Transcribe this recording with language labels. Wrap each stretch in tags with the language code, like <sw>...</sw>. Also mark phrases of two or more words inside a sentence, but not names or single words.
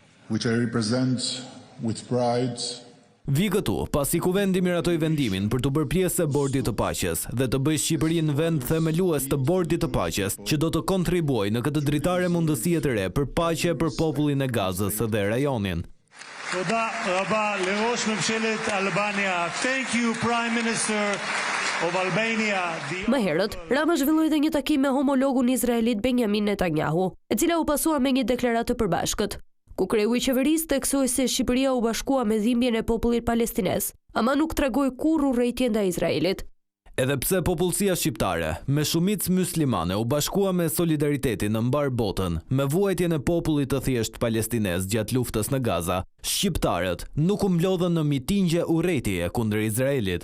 <sq>Vi këtu, pasi kuvendi miratoi vendimin për të bërë pjesë e Bordit të Paqes dhe të bëjë Shqipërinë vend themelues të Bordit të Paqes, që do të kontribuojë në këtë dritare mundësie të re për paqe për popullin e Gazës dhe rajonin.</sq> <he>תודה רבה לראש ממשלת Albania.</he> <en>Thank you, Prime Minister of Albania.</en> <sq>Më herët, Rama zhvilloi dhe një takim me homologun izraelit Benjamin Netanyahu, e cila u pasua me një deklaratë të përbashkët, ku kreu i qeverisë theksoi se Shqipëria u bashkua me dhimbjen e popullit palestinez, ama nuk tregoi kurrë urrejtje ndaj Izraelit. Edhe pse popullsia shqiptare, me shumicë muslimane, u bashkua me solidaritetin në mbar botën, me vuajtjen e popullit të thjesht palestinez gjatë luftës në Gaza, shqiptarët nuk u mblodhën në mitingje urrejtjeje kundër Izraelit.</sq>